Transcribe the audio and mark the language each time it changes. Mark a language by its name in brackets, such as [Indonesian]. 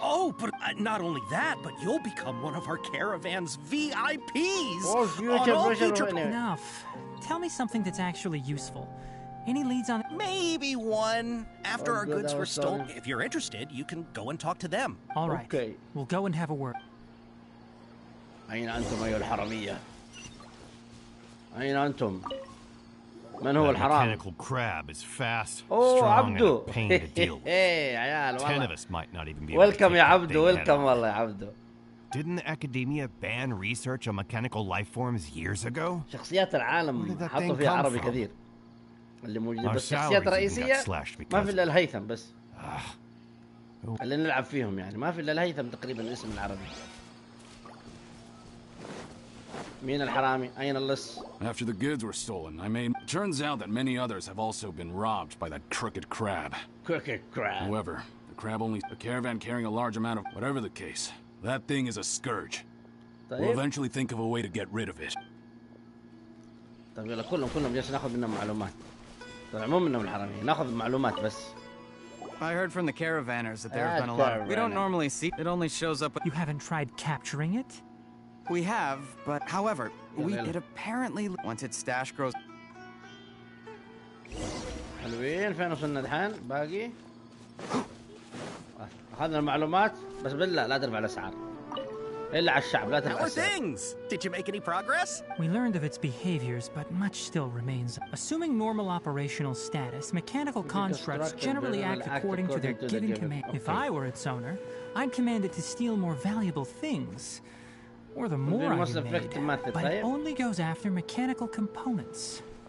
[English] Oh, but not only that, but you'll become one of our caravan's VIPs. Enough. Tell me something that's actually useful. Any leads on... Maybe one. After our goods were stolen. If you're interested, you can go and talk to them. All right. Okay. We'll go and have a word. [Arabic] أين أنتم أيها الحرامية؟ أين أنتم؟ من هو الحرام؟ [English] Mechanical crab is fast, strong, [Arabic] عبدو. [English] And a pain to deal with. Hey, [Arabic] عيال والله. [English] 10 of us might not even be able to Welcome [Arabic] يا عبدو, [English] welcome [Arabic] والله يا عبدو. [English] Didn't the academia ban research on mechanical life forms years ago? [Arabic] شخصيات العالم حطوا فيها عربي كثير. اللي موجودين بس الشخصيات الرئيسية ما في إلا الهيثم بس. اللي نلعب فيهم يعني ما في إلا الهيثم تقريبا الاسم العربي. مين الحرامي؟ أين اللص؟ [English] After the goods were stolen, it turns out that many others have also been robbed by that crooked crab. Crooked crab. However, the caravan carrying a large amount of whatever the case. That thing is a scourge. We'll eventually think of a way to get rid of it. [Arabic] طيب يلا كلهم جالس ناخذ منهم معلومات. طبعا مو منهم الحرامية، ناخذ معلومات بس. [English] I heard from the caravanners that there have been a lot of... We don't normally see... It only shows up... You haven't tried capturing it? We have, but however, it apparently... Once its stash grows... [Arabic] حلوين فين وصلنا الحين؟ باقي؟ أخذنا المعلومات بس بالله لا ترفع الأسعار. إلا على الشعب لا ترفع الأسعار. [English] How are things? Did you make any progress? We learned of its behaviors, but much still remains. Assuming normal operational status, mechanical constructs generally act according to their given command. If I were its owner, I'd command it to steal more valuable things. Or the more I made, but it only goes after mechanical components.